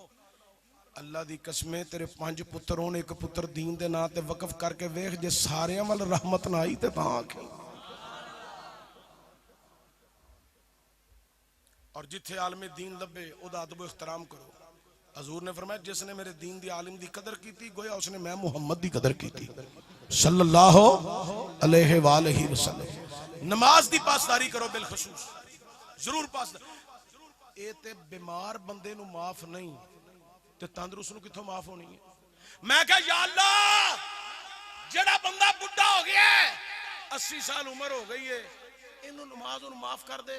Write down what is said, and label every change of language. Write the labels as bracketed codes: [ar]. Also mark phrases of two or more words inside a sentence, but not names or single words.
[pa] اللہ دی قسمیں تیرے 5 پتر ہوݨ، اک پتر دین دے ناں تے وقف کر کے ویکھ، جے ساریاں ول رحمت نہ آئی تے تاں آکھی. اور جتھے عالمِ دین لبھے اوہدا ادب احترام کرو. حضور نے فرمایا، جس نے میرے دین دی عالم دی قدر کی، گویا اس نے میں محمد دی قدر کی [ar] صلى الله عليه وآله وسلم. [pa] نماز دی پاسداری کرو بالخصوص، ضرور پاسداری. اے تے بیمار بندے نوں معاف نہیں تے تندرست نوں کتھوں معاف ہوݨی ہے? میں کہیا یا اللہ، جیہڑا بندہ بڈھا ہو گیا ہے، 80 سال عمر ہو گئی ہے، ایہنوں نماز نوں معاف کر دے.